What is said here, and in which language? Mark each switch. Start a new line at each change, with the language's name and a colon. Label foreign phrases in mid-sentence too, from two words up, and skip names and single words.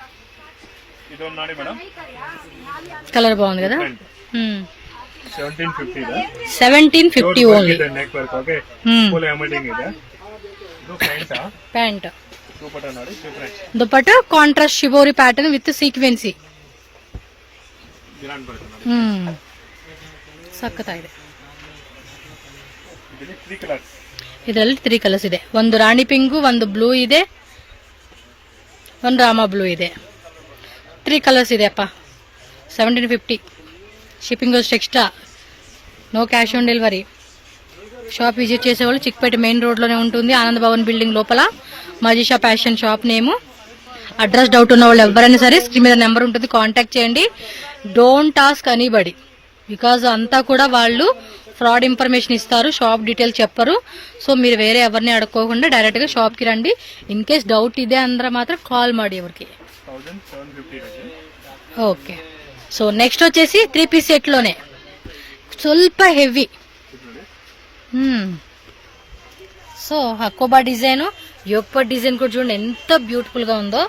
Telugu: కలర్ బాగుంది కదా. 1750 ఓన్లీ.
English: pant dupatta contrast shibori pattern with sequency.
Kannada: ಸಖತ್ತಾಗಿದೆ. ಇದರಲ್ಲಿ 3 ಕಲರ್ಸ್ ಇದೆ. ಒಂದು ರಾಣಿ ಪಿಂಕ್, ಒಂದು ಬ್ಲೂ ಇದೆ, ಒಂದು ರಾಮಾ ಬ್ಲೂ ಇದೆ. 3 ಕಲರ್ಸ್ ಇದೆ ಅಪ್ಪ. 1750.
English: shipping cost extra. No cash on delivery. shop visit
Telugu: చేసేవాళ్ళు చిక్పేట మెయిన్ రోడ్లోనే ఉంటుంది, ఆనంద్ భవన్ బిల్డింగ్ లోపల. మజీషా ఫ్యాషన్ షాప్ నేము.
English: address doubt
Telugu: ఉన్న వాళ్ళు ఎవరైనా సరే స్క్రీన్ మీద నెంబర్ ఉంటుంది, కాంటాక్ట్ చేయండి.
English: don't task anybody, because
Telugu: అంతా కూడా వాళ్ళు
English: fraud information
Telugu: ఇస్తారు,
English: shop details
Telugu: చెప్పరు. సో మీరు వేరే ఎవరిని అడుక్కోకుండా డైరెక్ట్ గా షాప్ కి రండి.
English: in case doubt
Kannada: ಇದೆ ಅಂದ್ರೆ ಮಾತ್ರ
Telugu: కాల్ ಮಾಡಿ ఎవరికి.
English: okay, so next
Telugu: వచ్చేసి
English: 3 piece set
Telugu: లోనే ಸ್ವಲ್ಪ హెవీ. సో హకోబా డిజైన్, యోగపా డిజైన్ కూడా చూడండి ఎంత బ్యూటిఫుల్ గా ఉందో.